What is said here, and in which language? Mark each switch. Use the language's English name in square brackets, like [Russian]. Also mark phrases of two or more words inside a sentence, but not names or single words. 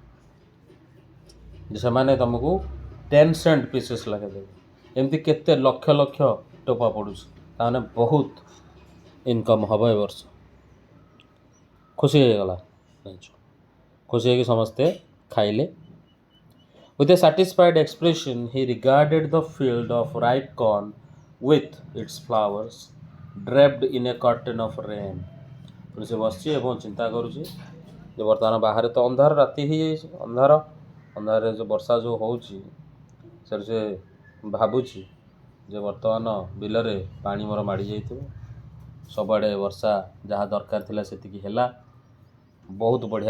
[Odia] ଯେ ସେମାନେ ତୁମକୁ 10 [English] cent pieces [Odia] ଲେଖା ଦେବେ। ଏମିତି କେତେ ଲକ୍ଷ ଲକ୍ଷ ଟୋପା ପଡ଼ୁଛି, ତାମାନେ ବହୁତ ଇନକମ୍ ହେବ ଏ ବର୍ଷ। ଖୁସି ହେଇଗଲା, ଖୁସି ହେଇକି ସମସ୍ତେ ଖାଇଲେ। [English] With a satisfied expression, he regarded the field of ripe corn with its flowers draped in a curtain of rain. [Odia] ସେ ବସିଛି ଏବଂ ଚିନ୍ତା କରୁଛି ଯେ ବର୍ତ୍ତମାନ ବାହାରେ ତ ଅନ୍ଧାର, ରାତି ହେଇଯାଇଛି, ଅନ୍ଧାରରେ ଯେଉଁ ବର୍ଷା ଯେଉଁ ହେଉଛି, ସେଠି ସେ ଭାବୁଛି ଯେ ବର୍ତ୍ତମାନ ବିଲରେ ପାଣି ମୋର ମାଡ଼ି ଯାଇଥିବ, ସବୁଆଡ଼େ ବର୍ଷା ଯାହା ଦରକାର ଥିଲା ସେତିକି ହେଲା, ବହୁତ ବଢ଼ିଆ।